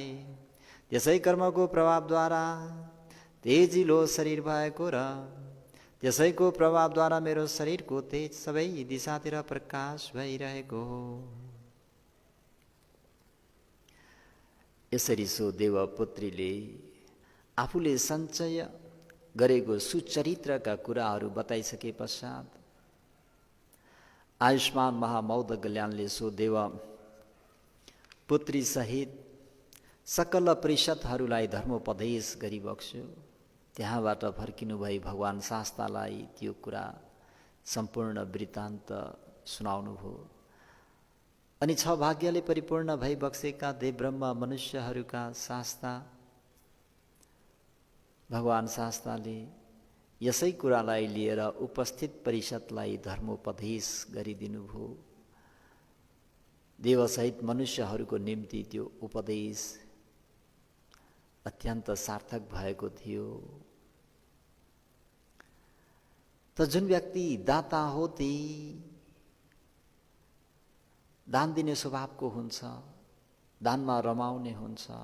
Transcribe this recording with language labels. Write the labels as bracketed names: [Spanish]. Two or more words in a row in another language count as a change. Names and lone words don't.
[Nepali] त्यसै कर्मको प्रभावद्वारा तेजिलो शरीर भएको र त्यसैको प्रभावद्वारा मेरो शरीरको तेज सबै दिशातिर प्रकाश भइरहेको हो। यसरी सो देवपुत्रीले आफूले सञ्चय गरेको सुचरित्रका कुराहरू बताइसके पश्चात आयुष्मान महामौद कल्याणले सो देव पुत्री सहित सकल परिषदहरूलाई धर्मोपदेश गरिबक्स्यो। त्यहाँबाट फर्किनु भई भगवान शास्तालाई त्यो कुरा सम्पूर्ण वृत्तान्त सुनाउनु भयो। अनि 6 भाग्यले परिपूर्ण भई बक्सेका देव ब्रह्म मनुष्यहरूका शास्ता भगवान शास्ताले यसै कुरालाई लिएर उपस्थित परिषदलाई धर्मोपदेश गरिदिनु भयो। देवसहित मनुष्यहरूको निम्ति त्यो उपदेश अत्यन्त सार्थक भएको थियो। त जुन व्यक्ति दाता हो ती दान दिने स्वभावको हुन्छ, दानमा रमाउने हुन्छ।